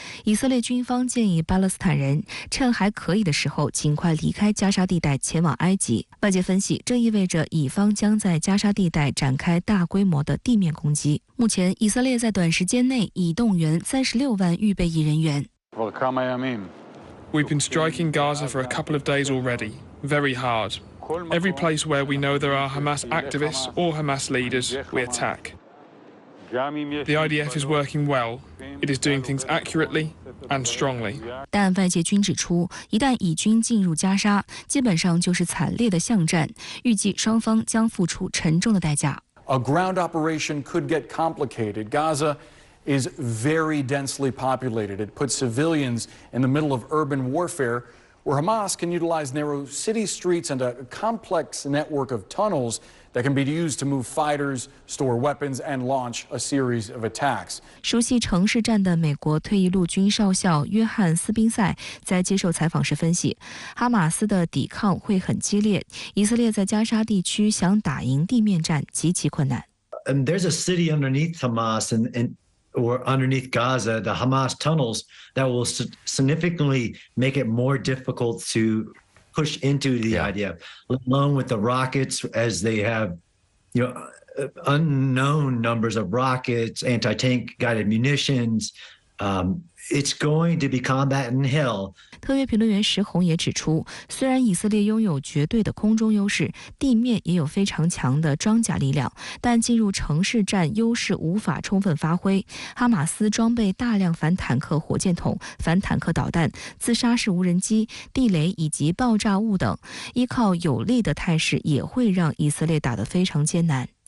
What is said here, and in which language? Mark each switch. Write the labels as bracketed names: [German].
[Chinese] 以色列军方建议巴勒斯坦人趁还可以的时候尽快离开加沙地带前往埃及。外界分析，这意味着以方将在加沙地带展开大规模的地面攻击。目前，以色列在短时间内已动员36万预备役人员。 [English] We've been striking Gaza for a couple of days already, very hard. Every place where we know there are Hamas activists or Hamas leaders, we attack. The IDF is working well. It is doing things accurately and strongly. [Chinese] 但外界均指出，一旦以军进入加沙，基本上就是惨烈的巷战，预计双方将付出沉重的代价。 [English] A ground operation could get complicated. Gaza is very densely populated. It puts civilians in the middle of urban warfare, where Hamas can utilize narrow city streets and a complex network of tunnels that can be used to move fighters, store weapons, and launch a series of attacks. [Chinese] 熟悉城市战的美国退役陆军少校约翰·斯宾塞在接受采访时分析，哈马斯的抵抗会很激烈，以色列在加沙地区想打赢地面战极其困难。 [English] There's a city underneath Hamas or underneath Gaza, the Hamas tunnels, that will significantly make it more difficult to push into the IDF, along with the rockets, as they have, unknown numbers of rockets, anti-tank guided munitions. It's going to be combat in hell. [Chinese] 特约评论员石红也指出，虽然以色列拥有绝对的空中优势，地面也有非常强的装甲力量，但进入城市战优势无法充分发挥。哈马斯装备大量反坦克火箭筒、反坦克导弹、自杀式无人机、地雷以及爆炸物等，依靠有利的态势也会让以色列打得非常艰难。